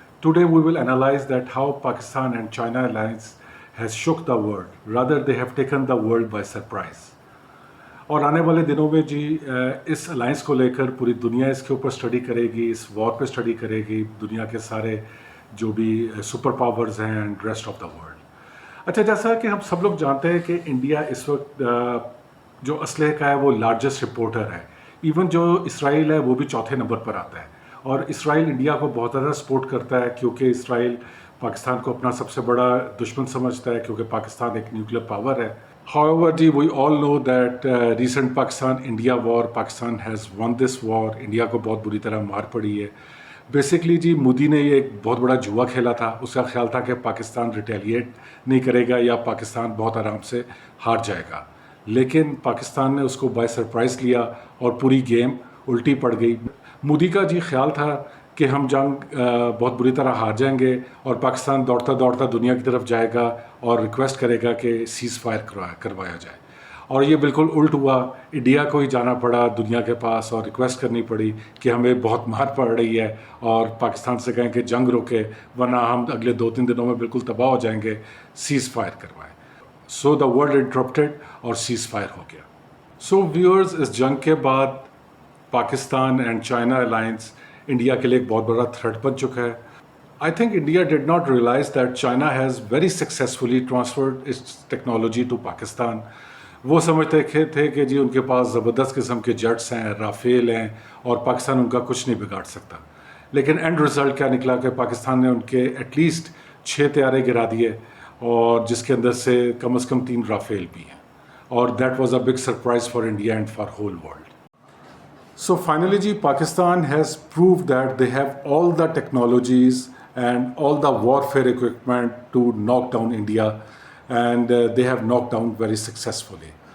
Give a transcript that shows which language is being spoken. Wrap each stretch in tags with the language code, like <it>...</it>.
<en>Today we will analyze that how Pakistan and China alliance has shook the world. Rather they have taken the world by surprise.</en> <ur>اور آنے والے دنوں میں جی اس alliance کو لے کر پوری دنیا اس کے اوپر اسٹڈی کرے گی، اس وار پہ اسٹڈی کرے گی، دنیا کے سارے جو بھی سپر پاورز ہیں</ur> <en>And rest of the world.</en> <ur>اچھا، جیسا کہ ہم سب لوگ جانتے ہیں کہ انڈیا اس وقت جو اسلحے کا ہے وہ لارجسٹ رپورٹر ہے. ایون جو اسرائیل ہے وہ بھی چوتھے نمبر پر آتا ہے، اور اسرائیل انڈیا کو بہت زیادہ سپورٹ کرتا ہے کیونکہ اسرائیل پاکستان کو اپنا سب سے بڑا دشمن سمجھتا ہے کیونکہ پاکستان ایک نیوکلیر پاور ہے.</ur> <en>However, we all know that recent Pakistan-India war, Pakistan has won this war.</en> <ur>India کو بہت بری طرح مار پڑی ہے. بیسکلی جی مودی نے یہ ایک بہت بڑا جوا کھیلا تھا. اس کا خیال تھا کہ پاکستان ریٹیلیٹ نہیں کرے گا یا پاکستان بہت آرام سے ہار جائے گا، لیکن پاکستان نے اس کو</ur> <en>by surprise</en> <ur>لیا اور پوری گیم الٹی پڑ گئی. مودی کا جی خیال تھا کہ ہم جنگ بہت بری طرح ہار جائیں گے اور پاکستان دوڑتا دوڑتا دنیا کی طرف جائے گا اور ریکویسٹ کرے گا کہ سیز فائر کروایا جائے، اور یہ بالکل الٹ ہوا. انڈیا کو ہی جانا پڑا دنیا کے پاس اور ریکویسٹ کرنی پڑی کہ ہمیں بہت مار پڑ رہی ہے اور پاکستان سے کہیں کہ جنگ روکے ورنہ ہم اگلے 2-3 دنوں میں بالکل تباہ ہو جائیں گے، سیز فائر کروائے.</ur> <en>so the world interrupted</en> <ur>اور سیز فائر ہو گیا.</ur> <en>so viewers,</en> <ur>اس جنگ کے بعد Pakistan and China alliance India کے لیے ایک بہت بڑا تھریٹ بن چکا ہے.</ur> <en>I think India did not realize that China has very successfully transferred its technology to Pakistan.</en> <ur>وہ سمجھتے تھے کہ جی ان کے پاس زبردست قسم کے جیٹس ہیں، رافیل ہیں، اور پاکستان ان کا کچھ نہیں بگاڑ سکتا. لیکن اینڈ رزلٹ کیا نکلا کہ پاکستان نے ان کے ایٹ لیسٹ 6 طیارے گرا دیے، اور جس کے اندر سے کم از کم 3 رافیل بھی ہیں، اور</ur> <en>That was a big surprise for India and for whole world. So finally ji, Pakistan has proved that they have all the technologies and all the warfare equipment to knock down India, and they have knocked down very successfully.</en>